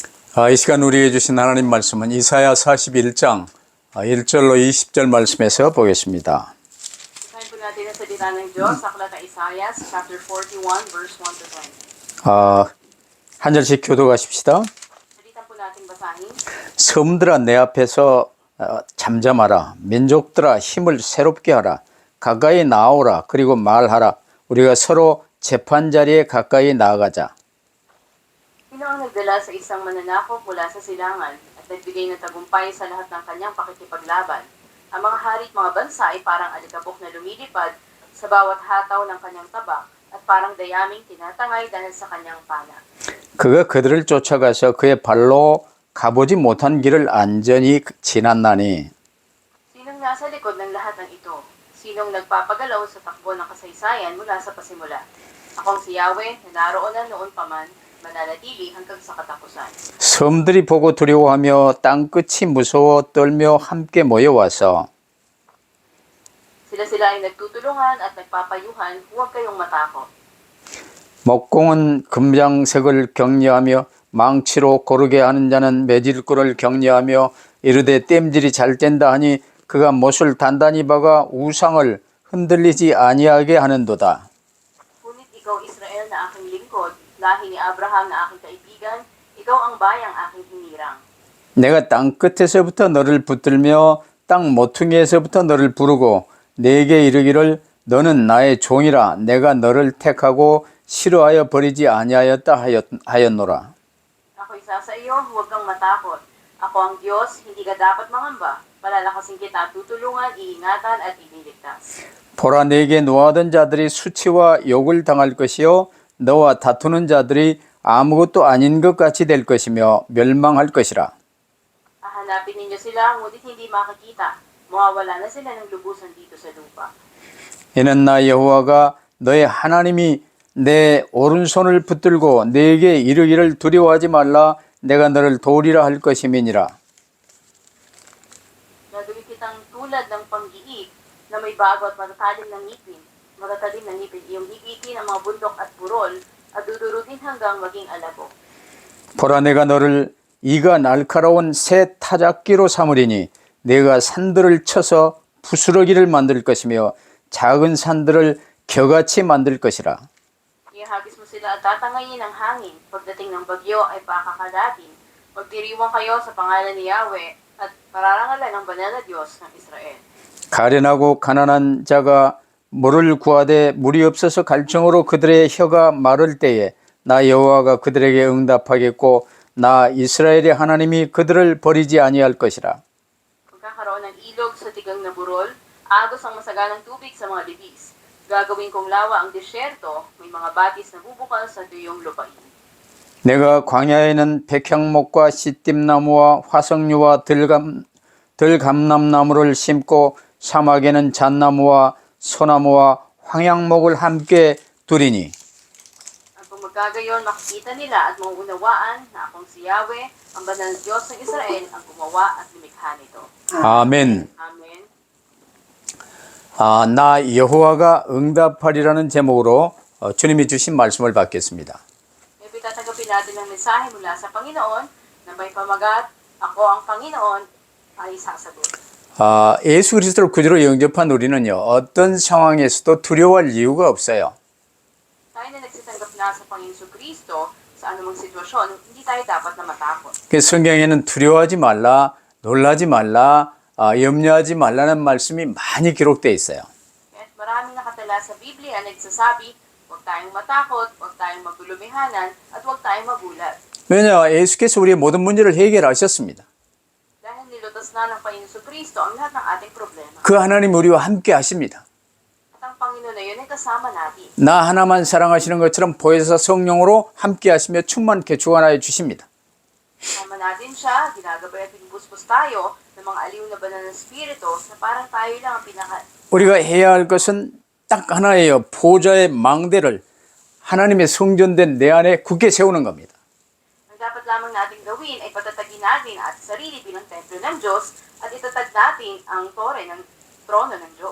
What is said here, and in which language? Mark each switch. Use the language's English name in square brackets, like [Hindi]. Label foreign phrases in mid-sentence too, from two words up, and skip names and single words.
[Korean] 이 시간 우리에게 주신 하나님 말씀은 이사야 41장 1절로 20절 말씀에서 보겠습니다. [Filipino] Basahin po natin ang salita ng Diyos sa aklat ng Isaiah, [English] chapter 41, verse 1 to 20. [Korean] 한 절씩 교독하십시다. [Filipino] Salita po natin basahin. [Korean] 섬들아 내 앞에서 잠잠하라. 민족들아 힘을 새롭게 하라. 가까이 나오라. 그리고 말하라. 우리가 서로 재판자리에 가까이 나아가자. [Filipino] Sino ang nagdala sa isang mananakop mula sa silangan at nagbigay ng tagumpay sa lahat ng kanyang pakikipaglaban? Ang mga hari at mga bansa ay parang alikabok na lumilipad sa bawat hataw ng kanyang tabak at parang dayaming tinatangay dahil sa kanyang pana. [Korean] 그가 그들을 쫓아가서 그의 발로 가보지 못한 길을 안전히 지났나니 [Filipino] Sinong nasa likod ng lahat ng ito? Sinong nagpapagalaw sa takbo ng kasaysayan mula sa pasimula? Akong si Yahweh na naroon na noon pa man, mananatili hanggang sa katapusan. [Korean] 섬들이 보고 두려워하며 땅끝이 무서워 떨며 함께 모여와서 [Filipino] Sila ay nagtutulungan at nagpapayuhan, huwag kayong matakot. [Korean] 목공은 금장색을 격려하며 망치로 고르게 하는 자는 매질꿀을 격려하며 이르되 땜질이 잘 된다 하니 그가 못을 단단히 박아 우상을 흔들리지 아니하게 하는도다. [Filipino] Ngunit ikaw, Israel, na aking lingkod, lahi ni Abraham na aking kaibigan, ikaw ang bayang aking hinirang. [Korean] 내가 땅 끝에서부터 너를 붙들며 땅 모퉁이에서부터 너를 부르고 내게 이르기를 너는 나의 종이라 내가 너를 택하고 싫어하여 버리지 아니하였다 하였노라. [Filipino] Ako'y sa iyo, huwag kang matakot. Ako ang Diyos, hindi ka dapat mangamba. Palalakasin kita, tutulungan, iingatan at ililigtas. [Korean] 보라 내게 노하던 자들이 수치와 욕을 당할 것이요 너와 다투는 자들이 아무것도 아닌 것 같이 될 것이며 멸망할 것이라. [Filipino] Hahanapin ninyo sila, ngunit hindi makikita. Mawawala na sila ng lubusan dito sa lupa. [Korean] 이는 나 여호와가 너의 하나님이 내 오른손을 붙들고 내게 이르기를 두려워하지 말라 내가 너를 도우리라 할 것임이니라. [Filipino] Gagawin kitang tulad ng pang-iig na may bago at matatalim ng ngipin. Matatalim ng ngipin, iyong higitin ang mga bundok at burol at dudurutin hanggang maging alabo. [Korean] 보라 내가 너를 이가 날카로운 새 타작기로 삼으리니 내가 산들을 쳐서 부스러기를 만들 것이며 작은 산들을 겨같이 만들 것이라. [Filipino] Ihagis mo sila at tatangayin ng hangin. Pagdating ng bagyo ay pakakalatin. Magdiriwang kayo sa pangalan ni Yahweh at pararangalan ng banal na Diyos ng Israel. [Korean] 가련하고 가난한 자가 물을 구하되 물이 없어서 갈증으로 그들의 혀가 마를 때에 나 여호와가 그들에게 응답하겠고 나 이스라엘의 하나님이 그들을 버리지 아니할 것이라. [Filipino] Magkakaroon ng ilog sa tigang na burol, agos ang masaganang tubig sa mga libis. Gagawin kong lawa ang disyerto, may mga batis na bubukal sa tuyong lupain. [Korean] 내가 광야에는 백향목과 시띠나무와 화석류와 들감남나무를 심고 사막에는 잣나무와 소나무와 황양목을 함께 두리니 [Filipino] At kung magkagayon, makikita nila at mauunawaan na akong si Yahweh, ang banal na Diyos ng Israel, ang gumawa at lumikha nito. [Korean] 아멘. [Filipino] Amen. [Korean] 나 여호와가 응답하리라는 제목으로 주님이 주신 말씀을 받겠습니다. [Filipino] Ngayon tatanggapin natin ang mensahe mula sa Panginoon na may pamagat, ako ang Panginoon ay sasagot. [Korean] 예수 그리스도를 구주로 영접한 우리는요, 어떤 상황에서도 두려워할 이유가 없어요. [Filipino] Tayo na nagsitanggap na sa Panginoon Kristo sa anumang sitwasyon, hindi tayo dapat na matakot. [Korean] 성경에는 두려워하지 말라, 놀라지 말라, 염려하지 말라는 말씀이 많이 기록되어 있어요. [Filipino] At maraming nakatala sa Biblia na nagsasabi, huwag tayong matakot, huwag tayong magulumihanan, at huwag tayong magulat. [Korean] 왜냐, 예수께서 우리의 모든 문제를 해결하셨습니다. [Filipino] Dahil nilutas na ng Panginoon Kristo ang lahat ng ating problema. [Korean] 그 하나님 우리와 함께 하십니다. [Filipino] At ang Panginoon na yun ay kasama natin. [Korean] 나 하나만 사랑하시는 것처럼 보혜사 성령으로 함께 하시며 충만케 주관하여 주십니다. [Filipino] Kasama natin siya, ginagabay at pinupuspos tayo ng mga aliw na banal ng Espiritu na parang tayo lang ang [Korean] 우리가 해야 할 것은 딱 하나예요. 보좌의 망대를 하나님의 성전된 내 안에 굳게 세우는 겁니다. [Filipino] Ang dapat lamang nating gawin ay patatagin natin at sarili bilang templo ng Diyos at itatag natin ang tore ng trono ng Diyos.